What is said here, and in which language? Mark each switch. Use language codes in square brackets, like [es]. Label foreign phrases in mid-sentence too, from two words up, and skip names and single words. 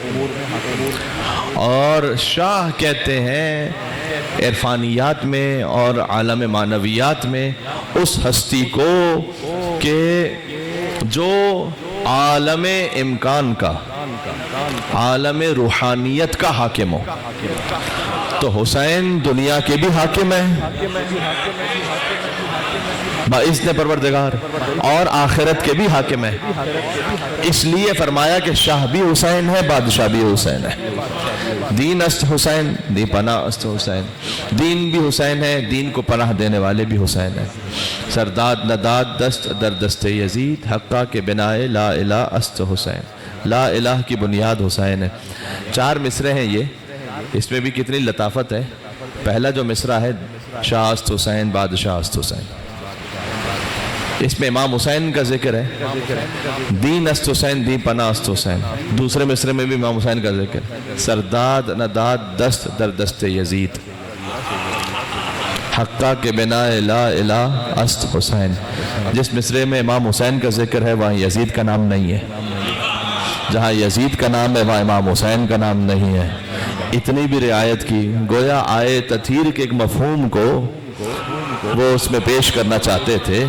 [ur] اور شاہ کہتے ہیں عرفانیات میں اور عالم معنویات میں اس ہستی کو کہ جو عالم امکان کا عالم روحانیت کا حاکم ہو تو حسین دنیا کے بھی حاکم ہیں باذن پروردگار اور آخرت کے بھی حاکم ہے. اس لیے فرمایا کہ شاہ بھی حسین ہے، بادشاہ بھی حسین ہے. [fa] دین است حسین، دی پناہ است حسین. [ur] دین بھی حسین ہے، دین کو پناہ دینے والے بھی حسین ہیں. [fa] سرداد نداد دست در دست یزید، حقہ کے بنائے [ar] لا الہ [fa] است حسین. [ar] لا الہ [ur] کی بنیاد حسین ہے. 4 مصرے ہیں یہ، اس میں بھی کتنی لطافت ہے. پہلا جو مصرع ہے [fa] شاہ است حسین، بادشاہ است حسین، [ur] اس میں امام حسین کا ذکر ہے. [fa] دین است حسین، دی پناہ است حسین. [ur] دوسرے مصرے میں بھی امام حسین کا ذکر. [fa] سرداد نداد دست در دست یزید، حقہ کے بنا [ar] لا الہ [fa] است حسین. [ur] جس مصرے میں امام حسین کا ذکر ہے وہاں یزید کا نام نہیں ہے. جہاں یزید کا نام ہے وہاں امام حسین کا نام نہیں ہے. اتنی بھی رعایت کی، گویا آئے تطہیر کے ایک مفہوم کو وہ اس میں پیش کرنا چاہتے تھے.